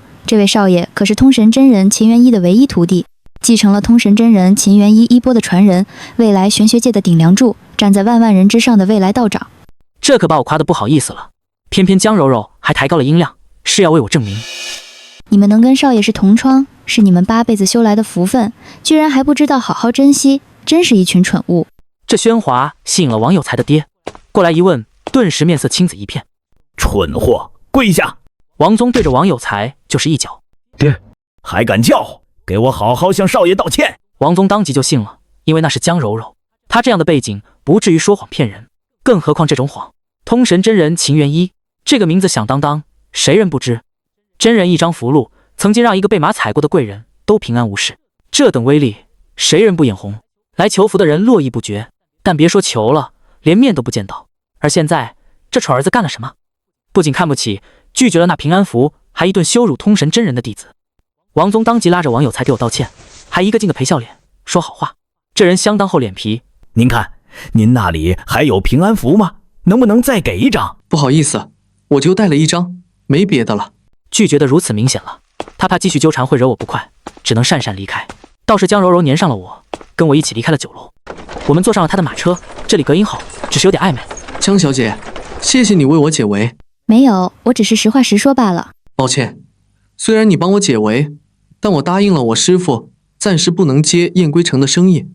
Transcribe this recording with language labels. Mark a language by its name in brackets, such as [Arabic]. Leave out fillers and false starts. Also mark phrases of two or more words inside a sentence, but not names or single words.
[Chinese] 這位少爺可是通神真人秦元一的唯一徒弟，繼承了通神真人秦元一衣缽的傳人，未來玄學界的頂梁柱，站在萬萬人之上的未來道長。這可把我誇得不好意思了，偏偏江柔柔還抬高了音量，是要為我證明。你們能跟少爺是同窗，是你們8輩子修來的福分，居然還不知道好好珍惜，真是一群蠢物。這喧嘩吸引了王有才的爹，過來一問，頓時面色青紫一片。蠢貨，跪下！王宗對着王有才就是一腳。爹，還敢叫？給我好好向少爺道歉！王宗當即就信了，因為那是江柔柔，他這樣的背景不至於說謊騙人，更何況這種謊。通神真人秦元一這個名字響當當，誰人不知？真人一張符籙，曾經讓一個被馬踩過的貴人都平安無事，這等威力，誰人不眼紅？來求福的人絡繹不絕，但別說求了，連面都不見到。而現在，這蠢兒子幹了什麼？不僅看不起，拒絕了那平安符，還一頓羞辱通神真人的弟子。王宗當即拉着王有才給我道歉，還一個勁的陪笑臉，說好話。這人相當厚臉皮。您看，您那裡還有平安符嗎？能不能再給一張？不好意思，我就帶了一張，沒別的了。拒絕的如此明顯了，他怕繼續糾纏會惹我不快，只能姍姍離開。倒是江柔柔粘上了我，跟我一起離開了酒樓。我們坐上了他的馬車，這裡隔音好，只是有點曖昧。江小姐，謝謝你為我解圍。沒有，我只是實話實說罷了。抱歉，雖然你幫我解圍，但我答應了我師父，暫時不能接燕歸城的生意。